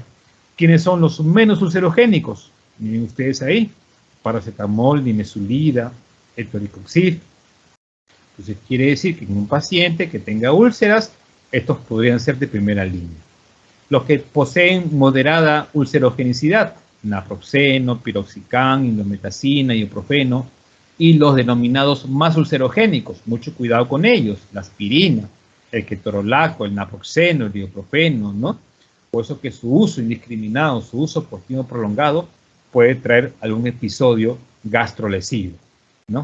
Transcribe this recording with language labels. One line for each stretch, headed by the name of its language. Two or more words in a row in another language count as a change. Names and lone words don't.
Spanish: ¿Quiénes son los menos ulcerogénicos? Miren ustedes ahí, paracetamol, nimesulida, etoricoxib. Entonces quiere decir que en un paciente que tenga úlceras, estos podrían ser de primera línea. Los que poseen moderada ulcerogenicidad, naproxeno, piroxicam, indometacina, ibuprofeno, y los denominados más ulcerogénicos, mucho cuidado con ellos, la aspirina, el ketorolaco, el naproxeno, el ibuprofeno, ¿no? Por eso que su uso indiscriminado, su uso por tiempo prolongado, puede traer algún episodio gastrolesivo, ¿no?